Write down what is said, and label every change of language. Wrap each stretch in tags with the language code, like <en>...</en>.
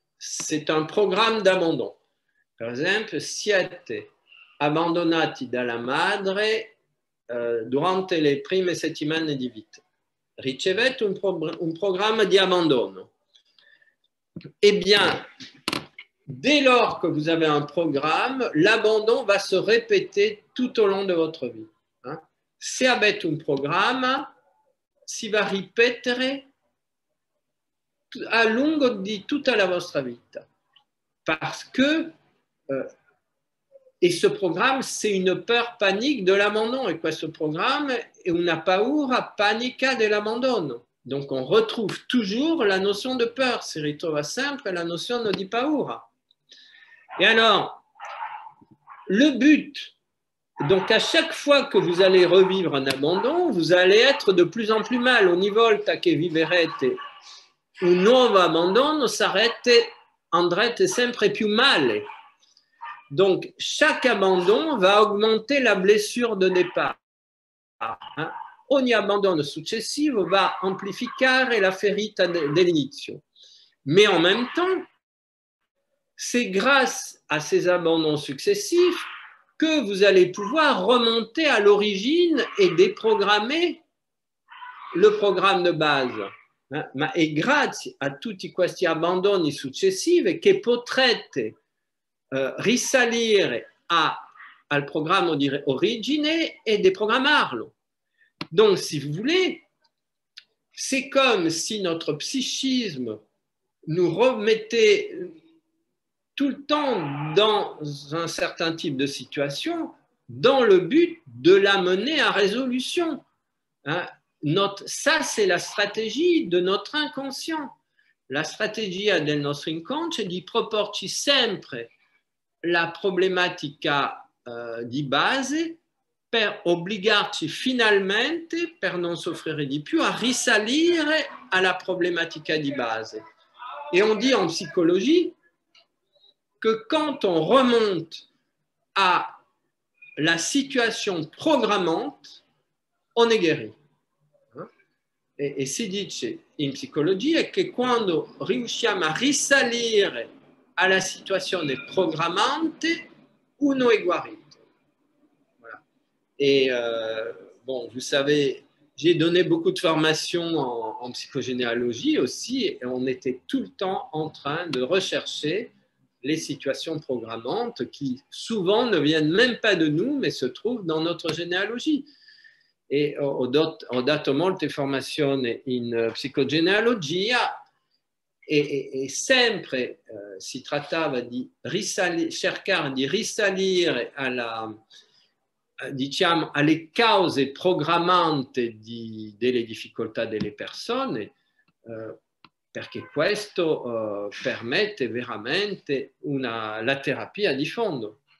<fr>C'est un programme d'abandon.</fr> <it>Per esempio, siete abbandonati dalla madre durante le prime settimane di vita. Ricevete un programma di abbandono.</it> <fr>Eh bien, dès lors que vous avez un programme, l'abandon va se répéter tout au long de votre vie.</fr> <it>Se avete un programma, si va ripetere a lungo di tutta la vostra vita.</it> <fr>Parce que et ce programme, c'est une peur panique de l'abandon.</fr> <it>Et quoi, ce programme è una paura panica dell'abbandono.</it> <fr>Donc, on retrouve toujours la notion de peur.</fr> <it>Si ritrova sempre la notion di paura.</it> <fr>Et alors, le but, donc à chaque fois que vous allez revivre un abandon, vous allez être de plus en plus mal.</fr> <it>Ogni volta che vivrete un nuovo abbandono, andrete sempre più male.</it> <fr>Donc, chaque abandon va augmenter la blessure de départ.</fr> <it>Ogni abbandono successivo va amplificare la ferita dell'inizio.</it> <fr>Mais en même temps, c'est grâce à ces abandons successifs que vous allez pouvoir remonter à l'origine et déprogrammer le programme de base.</fr> <it>Ma è grazie a tutti questi abbandoni successivi che potrete risalire al programma di origine e deprogrammarlo.</it> <fr>Donc, si vous voulez, c'est comme si notre psychisme nous remettait tout le temps dans un certain type de situation dans le but de la mener à résolution. Hein? Ça, c'est la stratégie de notre inconscient.</fr> <it>La strategia del nostro inconscio è di proporci sempre la problematica di base per obbligarci finalmente, per non soffrire di più, a risalire alla problematica di base.</it> <fr>Et on dit en psychologie que quand on remonte à la situation programmante, on è guéri.</fr> <it>E si dice in psicologia che quando riusciamo a risalire alla situazione programmante, uno è guarito.</it> <fr>Voilà. Et bon, vous savez, j'ai donné beaucoup de formations en psychogénéalogie aussi, et on était tout le temps en train de rechercher les situations programmantes qui souvent ne viennent même pas de nous, mais se trouvent dans notre généalogie.</fr> <it>E ho dato molte formazioni in psicogenealogia e sempre si trattava di cercare di risalire diciamo, alle cause programmante delle difficoltà delle persone, perché questo permette veramente la terapia di fondo.</it>